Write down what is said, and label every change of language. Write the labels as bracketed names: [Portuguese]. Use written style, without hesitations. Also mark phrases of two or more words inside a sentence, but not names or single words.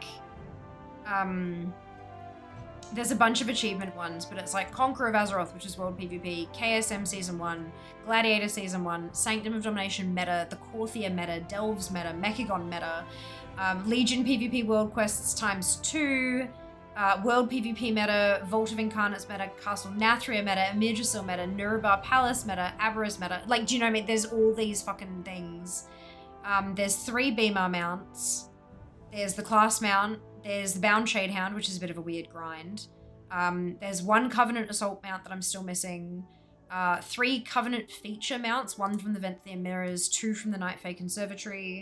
[English] So, like, There's a bunch of achievement ones, but it's like Conqueror of Azeroth, which is World PvP, KSM Season 1, Gladiator Season 1, Sanctum of Domination meta, the Korthia meta, Delves meta, Mechagon meta, Legion PvP World Quests ×2, World PvP meta, Vault of Incarnates meta, Castle Nathria meta, Emirgisil meta, Nurubar Palace meta, Aberrus meta. Like, do you know what I mean? There's all these fucking things. There's 3 Beamer mounts. There's the class mount. There's the Bound Shadehound, which is a bit of a weird grind. There's 1 Covenant Assault mount that I'm still missing. 3 Covenant feature mounts, 1 from the Venthian Mirrors, 2 from the Nightfey Conservatory.